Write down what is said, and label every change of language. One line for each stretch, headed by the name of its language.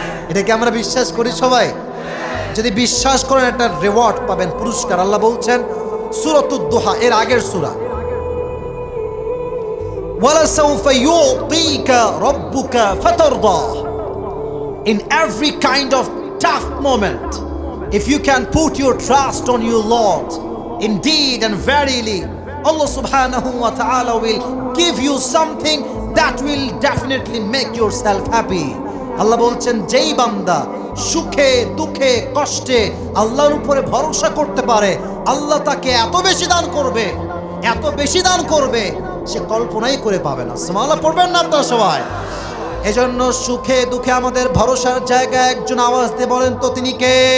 Bangla: এটাকে আমরা বিশ্বাস করি সবাই? যদি বিশ্বাস করেন একটা রিওয়ার্ড পাবেন, পুরস্কার। আল্লাহ বলছেন সূরাতুদ দুহা এর আগের সূরা,
Arabic: ওয়ালাসাউফা ইউতিকা রাব্বুকা ফাতারদা।
English: In every kind of tough moment, if you can put your trust on your Lord, indeed and verily Allah subhanahu wa ta'ala will give you something that will definitely make yourself happy.
Bangla: আল্লাহ বলছেন যেই বান্দা সুখে দুঃখে কষ্টে আল্লাহর উপরে ভরসা করতে পারে, আল্লাহ তাকে এত বেশি দান করবে, এত বেশি দান করবে, সে কল্পনাই করে পাবে না। সুবহানাল্লাহ পড়বেন না আপনারা সবাই? এজন্য সুখে দুঃখে আমাদের ভরসার জায়গায় একজন আওয়াজ দিয়ে বলেন তো তিনি কে?